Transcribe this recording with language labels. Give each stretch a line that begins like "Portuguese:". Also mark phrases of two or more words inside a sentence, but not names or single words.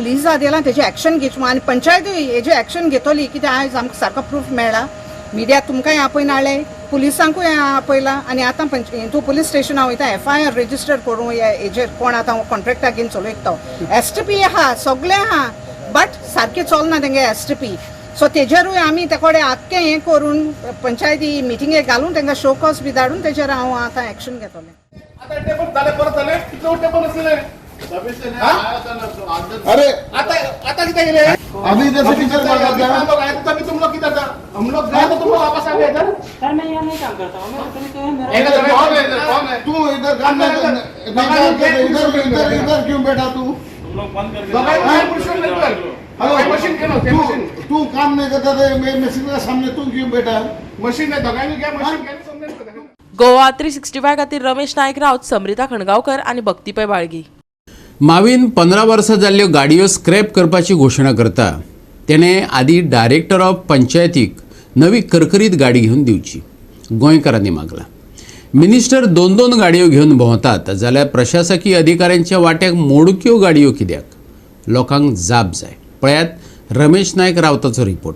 Konkani: लिजा दिला तेजे एक्शन घेवचें आनी पंचायतूय हेजे एक्शन घेतली कित्याक आयज आमकां सारको प्रूफ मेळ्ळा मिडिया तुमकांय आपयन हाडले पुलिसांकूय आपयला आनी आतां तूं पुलीस स्टेशना वयता
English: FIR register
Konkani: करूं हेजेर कोण आतां कॉन्ट्रॅक्टाक घेवन चलयता तो STP आहा सगळें आहा बट सारकें चलना तेंगे STP सो तेजेरूय आमी ते कडेन आख्खें हें करून पंचायती मिटिंगेक घालून तांकां
English: show cause
Konkani: बी धाडून तेजेर हांव आतां एक्शन घेतलें अरे
Marathi: आता किती गेले
Hindi: अभी जैसे टीचर हम लोग आए तो तुम लोग किधर था हम लोग गए तो तुम लोग वापस आ गए इधर सर मैं यहाँ नहीं काम करता हूँ मैं कौन है तू इधर काम इधर क्यों बैठा तू मशीन क्यों तू काम नहीं करता थे मशीन के सामने तू क्यों बैठा मशीन है दगाई क्या मशीन क्या
Konkani: गोवा 365 खातीर रमेश नायक रावत समृता खणगांवकर आनी भक्तीपय बाळगी मावीन 15 वर्सां जाल्ल्यो गाडयो स्क्रॅप करपाची घोशणा करता तेणें आदी
English: director of
Konkani: पंचायतीक नवी करकरीत गाडी घेवन दिवची गोंयकारांनी मागला मिनिस्टर 2-2 गाडयो घेवन भोंवतात जाल्यार प्रशासकीय अधिकाऱ्यांच्या वाट्याक मोडक्यो गाडयो कित्याक लोकांक जाप जाय पळयात रमेश नायक रावताचो रिपोर्ट